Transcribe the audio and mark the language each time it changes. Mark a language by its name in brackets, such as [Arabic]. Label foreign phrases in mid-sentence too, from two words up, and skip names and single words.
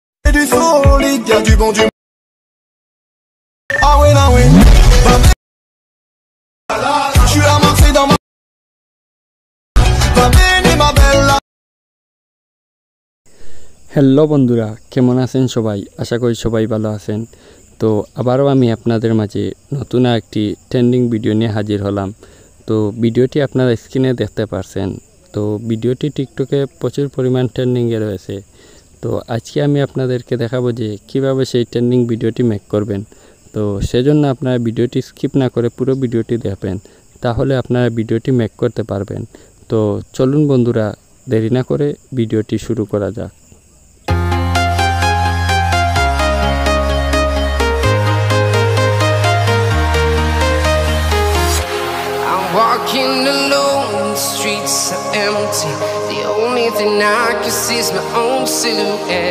[French] du solide, y'a du bon du. Ah ouais, ah ouais. Je suis à Marseille dans ma. [Italian] Va bene ma bella. [Bangla] হ্যালো বন্ধুরা, কেমন আছেন সবাই? আশা করি সবাই ভালো আছেন। তো আবারও আমি আপনাদের মাঝে নতুন একটি ট্রেন্ডিং ভিডিও নিয়ে হাজির হলাম। তো ভিডিওটি আপনারা স্ক্রিনে দেখতে পারছেন। তো ভিডিওটি টিকটকে প্রচুর পরিমাণ ট্রেন্ডিংয়ে রয়েছে। তো আজকে আমি আপনাদেরকে দেখাবো যে কিভাবে সেই ট্রেন্ডিং ভিডিওটি মেক করবেন। তো সেজন্য আপনারা ভিডিওটি স্কিপ না করে পুরো ভিডিওটি দেখবেন, তাহলে আপনারা ভিডিওটি মেক করতে পারবেন। তো চলুন বন্ধুরা, দেরি না করে ভিডিওটি শুরু করা যাক। [English] Walking alone, the streets are empty. The only thing I can see is my own silhouette.